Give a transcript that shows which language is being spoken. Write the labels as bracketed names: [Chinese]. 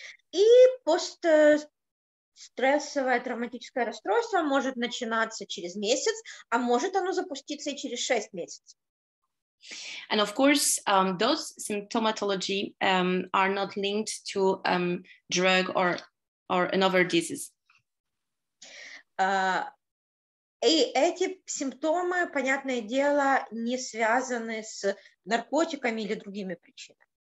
[Russian] И постстрессовое травматическое расстройство может начинаться через месяц, а может оно запуститься и через 6 месяцев. [English] And of course, those symptomatology are not linked to drug or another disease. [Russian] И эти симптомы, понятное дело, не связаны с наркотиками или другими причинами.